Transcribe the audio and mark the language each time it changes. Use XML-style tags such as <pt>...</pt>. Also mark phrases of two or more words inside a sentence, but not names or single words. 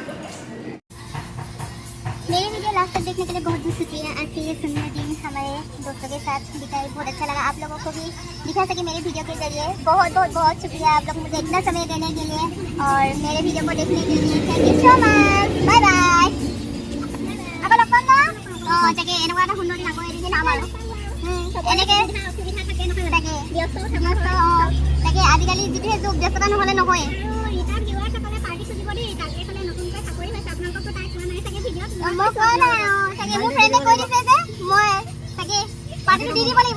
<hi>मेरे वीडियो लास्ट तक देखने के लिए बहुत बहुत शुक्रिया। आज के ये सुंदर दिन हमारे दोस्तों के साथ बिताए, बहुत अच्छा लगा। आप लोगों को भी दिखा सके मेरे वीडियो के जरिए। बहुत बहुत बहुत शुक्रिया आप लोग मुझे इतना समय देने के लिए और मेरे वीडियो को देखने के लिए।</hi> <en>thank you so much, bye bye.</en> <hi>अब लग पाऊंगा</hi> <as>তাকে এনেকুৱা এটা সুন্দৰ দিন আকৌ এদিন নাম আৰু এনেকৈ অসুবিধা থাকে নহয়, তাকে ব্যস্ত তাকে আজিকালি যিটোহে যুগ, ব্যস্ততা নহ'লে নহয়। মই কোৱা নাই তাকে মোৰ ফ্ৰেণ্ডে কৈ দিছে যে মই তাকে পাৰ্টিটো দি দিব লাগিব।</as>